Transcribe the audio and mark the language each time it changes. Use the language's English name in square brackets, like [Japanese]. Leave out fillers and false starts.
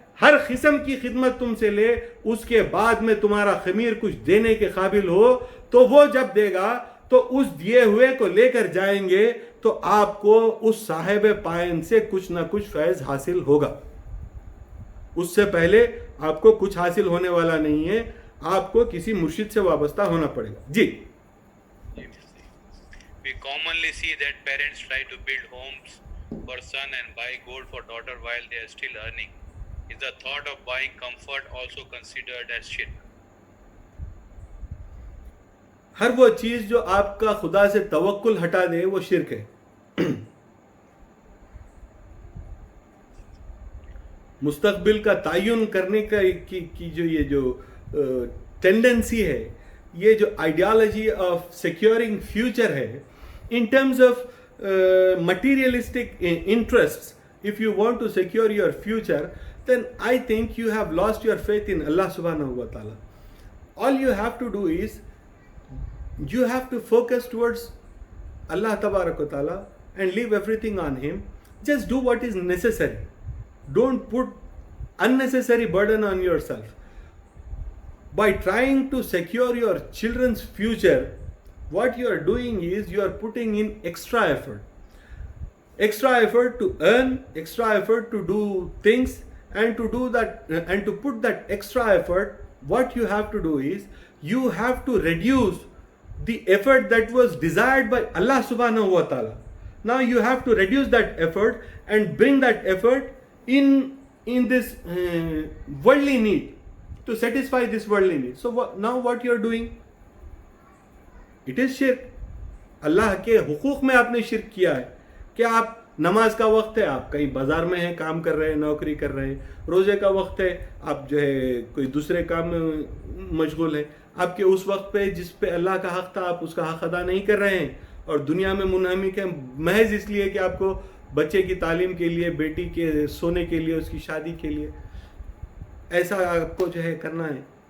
[Urdu] ہر قسم کی خدمت تم سے لے، اس کے بعد میں تمہارا خمیر کچھ دینے کے قابل ہو تو وہ جب دے گا تو اس دیے ہوئے کو لے کر جائیں گے تو آپ کو اس صاحب پائن سے کچھ نہ کچھ فیض حاصل ہوگا۔ اس سے پہلے آپ کو کچھ حاصل ہونے والا نہیں ہے، آپ کو کسی مرشد سے وابستہ ہونا پڑے گا۔ جی، [English] we commonly see that parents try to build homes for son and buy gold for daughter while they are still earning. Is the thought of buying comfort also considered as shirk? [Urdu] ہر وہ چیز جو آپ کا خدا سے توکل ہٹا دے وہ شرک ہے۔ مستقبل کا تعین کرنے کا کی جو یہ جو ٹینڈنسی ہے، یہ جو [English] ideology of securing future [Urdu] ہے، [English] in terms of materialistic interests, if you want to secure your future, then I think you have lost your faith in Allah subhanahu wa ta'ala. All you have to do is, you have to focus towards Allah tabarak wa ta'ala and leave everything on Him. Just do what is necessary. Don't put unnecessary burden on yourself. By trying to secure your children's future, what you are doing is you are putting in extra effort to earn, extra effort to do things, and to do that and to put that extra effort, what you have to do is you have to reduce the effort that was desired by Allah subhanahu wa ta'ala. Now you have to reduce that effort and bring that effort in this worldly need, to satisfy this worldly need. So now what you are doing? It is [Urdu] شرک۔ اللہ کے حقوق میں آپ نے شرک کیا ہے کہ آپ نماز کا وقت ہے، آپ کہیں بازار میں ہیں، کام کر رہے ہیں، نوکری کر رہے ہیں، روزے کا وقت ہے، آپ جو ہے کوئی دوسرے کام میں مشغول ہیں، آپ کے اس وقت پہ جس پہ اللہ کا حق تھا آپ اس کا حق ادا نہیں کر رہے ہیں، اور دنیا میں منہمک ہیں محض اس لیے کہ آپ کو بچے کی تعلیم کے لیے، بیٹی کے سونے کے لیے، اس کی شادی کے لیے ایسا آپ کو جو ہے کرنا ہے۔